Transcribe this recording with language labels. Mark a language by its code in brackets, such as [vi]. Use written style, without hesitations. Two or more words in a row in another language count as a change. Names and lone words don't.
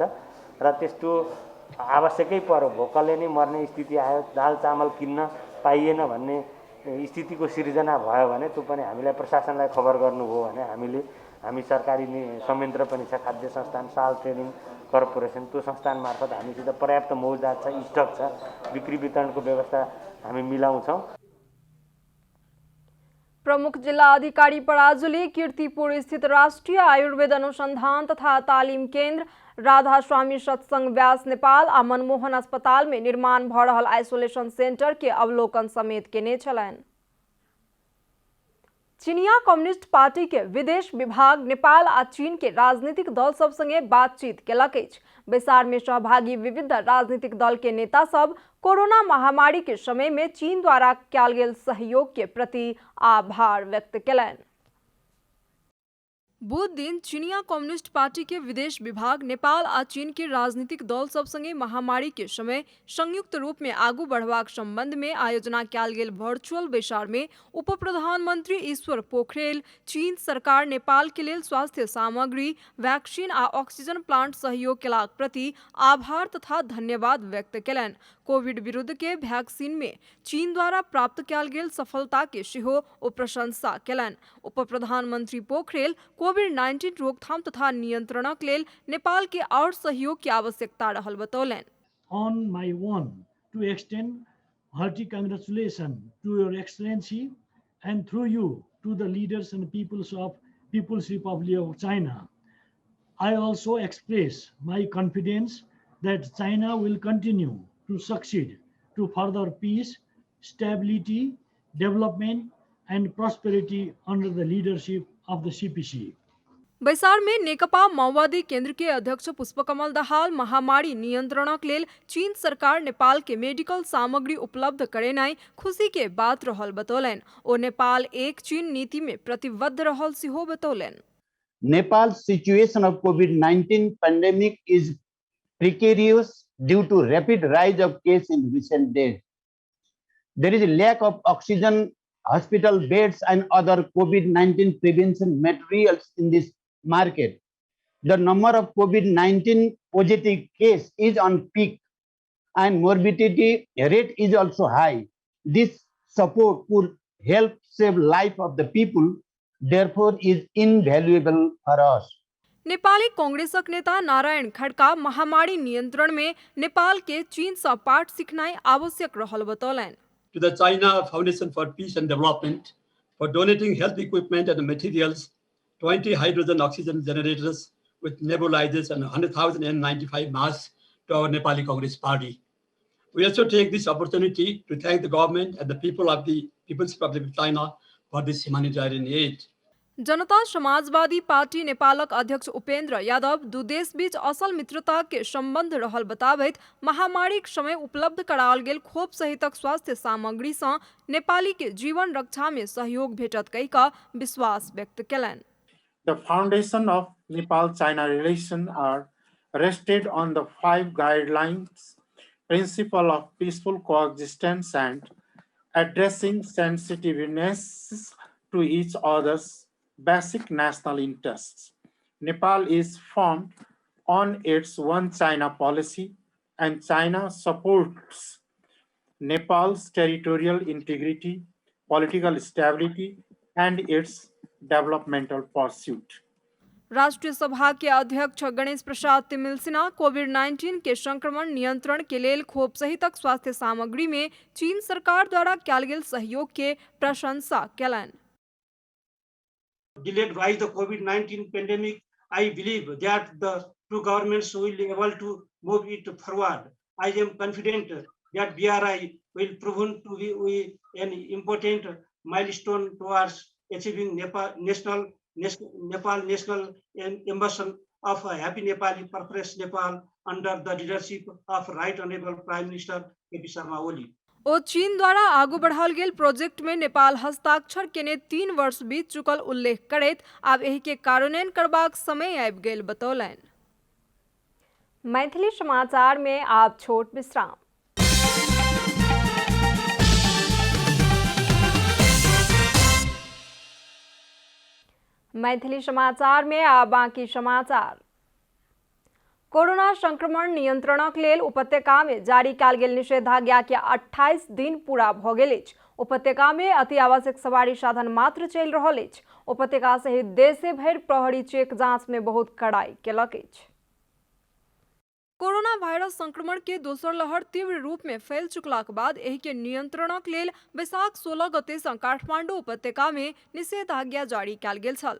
[ne] र त्यस्तो आवश्यकै पर्यो, भोकले नै मर्ने स्थिति आयो, दाल चामल किन्न पाइएन भन्ने स्थितिको सिर्जना भयो भने त्यो पनि हामीलाई प्रशासनलाई खबर गर्नुभयो भने हामी सरकारी संयन्त्र पनि छ, खाद्य संस्थान साल ट्रेडिङ कर्पोरेसन, त्यो संस्थान मार्फत हामीसित पर्याप्त मौजात छ, स्टक छ, बिक्री वितरणको व्यवस्था हामी मिलाउँछौँ। [mai] प्रमुख जिला अधिकारी पराजुली कीर्तिपुर स्थित राष्ट्रीय आयुर्वेद अनुसंधान तथा तालीम केंद्र, राधा स्वामी सत्संग व्यास नेपाल आ मनमोहन अस्पताल में निर्माण भ रहल [en] isolation center [mai] के अवलोकन समेत केने छलनि। चीनिया कम्युनिस्ट पार्टी के विदेश विभाग नेपाल आ चीन के राजनीतिक दल सब संगे बातचीत केलक अछि। बैसार में सहभागी विविध राजनीतिक दल के नेता सब कोरोना महामारी के समय में चीन द्वारा कयल गेल सहयोग के प्रति आभार व्यक्त केलनि। बुध दिन चीनिया कम्युनिस्ट पार्टी के विदेश विभाग नेपाल आ चीन के राजनीतिक दल सब संगे महामारी के समय संयुक्त रूप में आगू बढ़वाक संबंध में आयोजना कयल गेल वर्चुअल बैसार में उप प्रधानमंत्री ईश्वर पोखरेल चीन सरकार नेपाल के लेल स्वास्थ्य सामग्री, वैक्सीन आ [en] oxygen plant [mai] सहयोग केलाक प्रति आभार तथा धन्यवाद व्यक्त केलनि। कोविड विरुद्ध के वैक्सीन में चीन द्वारा प्राप्त कयल गेल सफलता के सेहो ओ प्रशंसा केलनि। उप प्रधानमंत्री पोखरेल कोविड-19 रोकथाम तथा नियंत्रणक लेल नेपाल के और सहयोग की आवश्यकता रहल बतौलनि। [en] On my own to extend hearty congratulations to Your Excellency and through you to the leaders and peoples of People's Republic of China. I also express my confidence that China will continue to succeed to further peace, stability, development and prosperity under the leadership of the CPC. [mai] बैसार में नेकपा माओवादी केंद्र के अध्यक्ष पुष्पकमल दाहाल महामारी नियंत्रणक लेल चीन सरकार नेपाल के मेडिकल सामग्री उपलब्ध करेनाई खुशी के बात रहल बतौलनि। ओ नेपाल एक चीन नीति में प्रतिबद्ध रहल सेहो बतौलनि। [en] Nepal's situation of COVID-19 pandemic is precarious due to rapid rise of cases in recent days. There is a lack of oxygen, hospital beds and other COVID-19 prevention materials in this market. The number of COVID-19 positive cases is on peak and morbidity rate is also high. This support could help save life of the people, therefore is invaluable for us. [mai] नेपाली कांग्रेसक नेता नारायण खड्का महामारी नियंत्रण में नेपाल के चीन से पाठ सीखनाई आवश्यक रहल बतौलनि। [en] To the China Foundation for Peace and Development for donating health equipment and materials, 20 hydrogen oxygen generators with nebulizers and 100,000 N95 masks to our Nepali Congress Party. We also take this opportunity to thank the government and the people of the People's Republic of China for this humanitarian aid. [mai] जनता समाजवादी पार्टी नेपालक अध्यक्ष उपेन्द्र यादव दू देश बीच असल मित्रता के संबंध रहल बताबैत महामारी के समय उपलब्ध कराओल गेल खोप सहितक स्वास्थ्य सामग्री से नेपाली के जीवन रक्षा में सहयोग भेटत कहि का विश्वास व्यक्त केलनि। [en] The foundation of Nepal-China relations are rested on the 5 guidelines, principle of peaceful coexistence and addressing sensitiveness to each other's basic national interests. Nepal is formed on its One China policy and China supports Nepal's territorial integrity, political stability and its developmental pursuit. [mai] राष्ट्रीय सभा के अध्यक्ष गणेश प्रसाद तिमिल सिन्हा कोविड-19 के संक्रमण नियंत्रण के लेल खोप सहितक स्वास्थ्य सामग्री में चीन सरकार द्वारा कयल गेल सहयोग के प्रशंसा केलनि। [en] Delayed by the COVID-19 pandemic, I believe that the two governments will be able to move it forward. I am confident that BRI will prove to be an important milestone towards achieving Nepal national ambition of a happy Nepali, prosperous Nepal under the leadership of Right Honorable Prime Minister KP Sharma Oli. [mai] ओ चीन द्वारा आगू बढ़ाल गेल प्रोजेक्ट में नेपाल हस्ताक्षर केने 3 वर्ष बीत चुकल उल्लेख करैत आब एही के कार्यान्वयन करबाक समय आबि गेल बतौलनि। मैथिली समाचार में आप छोट विश्राम। मैथिली समाचार में आप बाकी समाचार। कोरोना संक्रमण नियंत्रणक लेल उपत्यका में जारी कयल गेल निषेधाज्ञा के 28 दिन पूरा भ गेल अछि। उपत्यका में अति आवश्यक सवारी साधन मात्र चलि रहल अछि। उपत्यका सहित देश भरि प्रहरी चेक जांच में बहुत कड़ाई केलक अछि। कोरोना वायरस संक्रमण के दोसर लहर तीव्र रूप में फैल चुकला के बाद एही के नियंत्रणक लेल बैसाख 16 गते सँ काठमांडू उपत्यका में निषेधाज्ञा जारी कयल गेल छल।